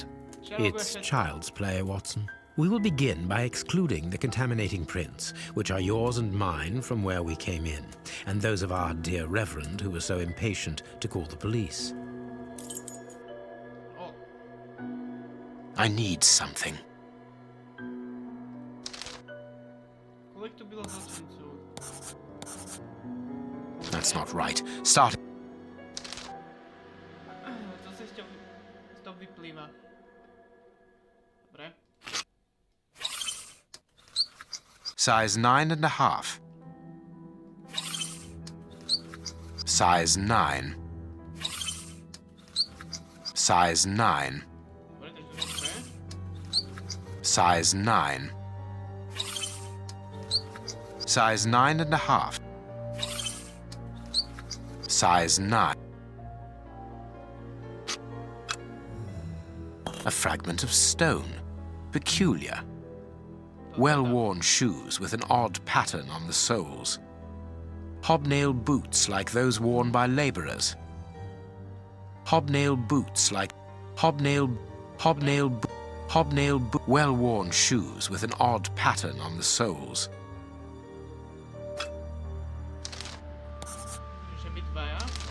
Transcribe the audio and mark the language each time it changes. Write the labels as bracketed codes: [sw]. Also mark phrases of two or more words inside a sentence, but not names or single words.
[en] It's child's play, Watson. We will begin by excluding the contaminating prints, which are yours and mine from where we came in, and those of our dear Reverend who was so impatient to call the police. Oh, I need something. [cs] kolik tu bylo zločinců? [en] That's not right. Start. [cs] Co se z toho vyplýva? [sk] Dobre. [en] Size 9.5. Size 9. Size 9. [sk] Dobre, takže to je dobré. [en] Size 9. Size 9.5. Size 9. A fragment of stone. Peculiar. Well-worn shoes with an odd pattern on the soles. Hobnail boots like those worn by laborers. Hobnail boots like well-worn shoes with an odd pattern on the soles. [sk] Že by dvaja.